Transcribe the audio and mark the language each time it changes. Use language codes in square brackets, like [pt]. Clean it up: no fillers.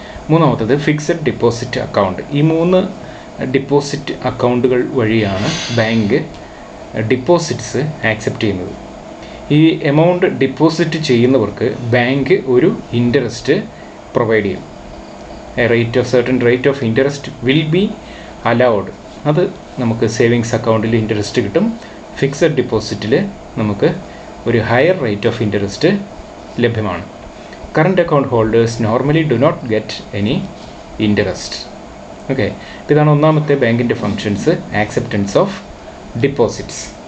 [ml] മൂന്നാമത്തത് fixed deposit account. ഈ 3 deposit അക്കൗണ്ടുകൾ വഴിയാണ് ബാങ്ക് ഡിപ്പോസിറ്റ്സ് ആക്സെപ്റ്റ് ചെയ്യുന്നത്. ഈ എമൗണ്ട് ഡിപ്പോസിറ്റ് ചെയ്യുന്നവർക്ക് ബാങ്ക് ഒരു ഇൻട്രസ്റ്റ് പ്രൊവൈഡ് ചെയ്യും. [en] certain rate of interest will be allowed. [ml] അത് നമുക്ക് സേവിങ്സ് അക്കൗണ്ടിൽ ഇൻട്രസ്റ്റ് കിട്ടും. ഫിക്സഡ് ഡിപ്പോസിറ്റിൽ നമുക്ക് ഒരു ഹയർ റേറ്റ് ഓഫ് ഇൻട്രസ്റ്റ് ലഭ്യമാണ്. [en] Current account holders normally do not get any interest. [ml] Okay, ഇതാണ് ഒന്നാമത്തെ ബാങ്കിൻ്റെ ഫങ്ഷൻസ്, ആക്സെപ്റ്റൻസ് ഓഫ് ഡിപ്പോസിറ്റ്സ്.